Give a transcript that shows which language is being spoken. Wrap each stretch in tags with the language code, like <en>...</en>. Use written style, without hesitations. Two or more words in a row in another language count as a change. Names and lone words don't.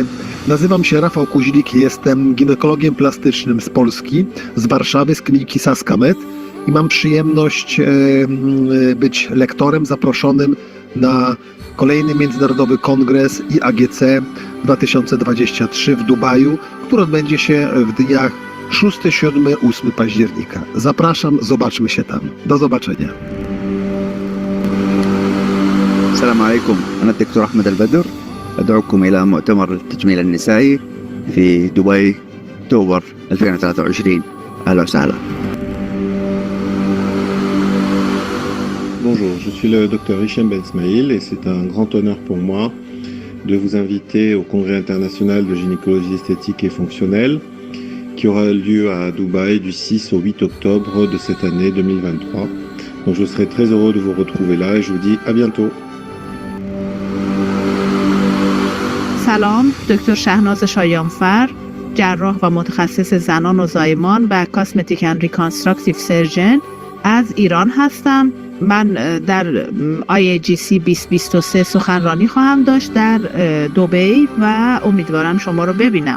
<pl>Nazywam się Rafał Kuźlik, jestem ginekologiem plastycznym z Polski, z Warszawy, z kliniki Saskamed i mam przyjemność być lektorem zaproszonym na kolejny Międzynarodowy Kongres IAGC 2023 w Dubaju, który odbędzie się w dniach 6, 7, 8 października. Zapraszam, zobaczmy się tam. Do zobaczenia.</pl> <ar>السلام عليكم، أنا الدكتور أحمد البدر، أدعوكم إلى مؤتمر التجميل النسائي في دبي أكتوبر 2023. أهلا وسهلا.</ar> <fr>Bonjour, je suis le docteur Hichem Ben Smaïl et c'est un grand honneur pour moi de vous inviter au Congrès international de gynécologie esthétique et fonctionnelle qui aura lieu à Dubaï du 6 au 8 octobre de cette année 2023. Donc je serai très heureux de vous retrouver là et je vous dis à bientôt.</fr> <fa>سلام، دکتر شهناز شایانفر، جراح و متخصص زنان و زایمان و</fa> <en>cosmetic and reconstructive surgeon</en> <fa>از ایران هستم. من در IAGC 2023 سخنرانی خواهم داشت در دبی و امیدوارم شما رو ببینم.</fa>